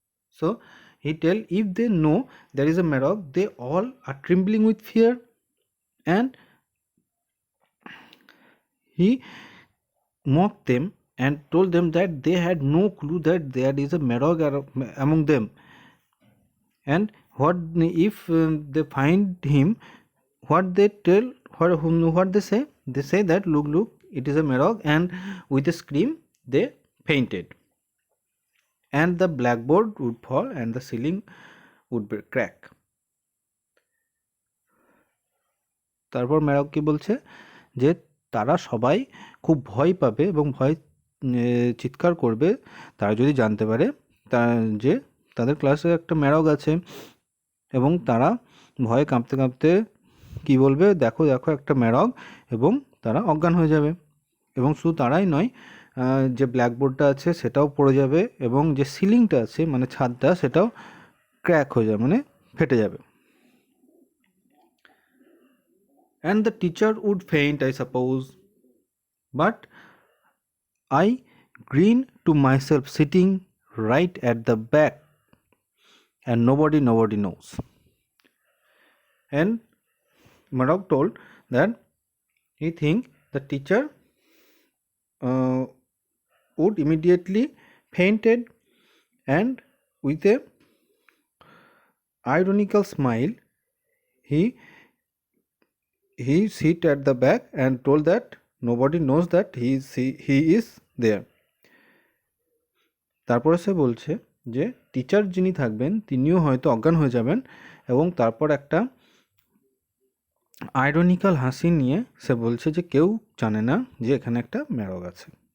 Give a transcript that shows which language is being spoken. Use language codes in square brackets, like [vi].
[en] So he tell, if they know there is a Marog, they all are trembling with fear, and he mocked them and told them that they had no clue that there is a Marog among them, and what if they find him, what they tell, what they say? They say that look, look, it is a Marog, and with a scream they fainted, and the blackboard would fall and the ceiling would crack. [bn] তারপর ম্যারক কি বলছে যে তারা সবাই খুব ভয় পাবে এবং ভয় চিৎকার করবে তারা যদি জানতে পারে যে তাদের ক্লাসে একটা ম্যারগ আছে, এবং তারা ভয়ে কাঁপতে কাঁপতে কি বলবে, দেখো দেখো একটা ম্যারগ, এবং তারা অজ্ঞান হয়ে যাবে। এবং শুধু তারাই নয়, যে ব্ল্যাকবোর্ডটা আছে সেটাও পড়ে যাবে, এবং যে সিলিংটা আছে মানে ছাদটা সেটাও ক্র্যাক হয়ে যাবে, মানে ফেটে যাবে। [en] And the teacher would faint, I suppose. But I grin to myself sitting right at the back, and nobody knows. And Marok told that he think the teacher would immediately fainted, and with a ironical smile he sit at the back and told that nobody knows that he is there. [bn] তারপরে সে বলছে যে teacher যিনি থাকবেন তিনিও হয়তো অজ্ঞান হয়ে যাবেন, এবং তারপর একটা আইরনিক্যাল হাসি নিয়ে সে বলছে যে কেউ জানে না যে এখানে একটা ম্যারগ আছে।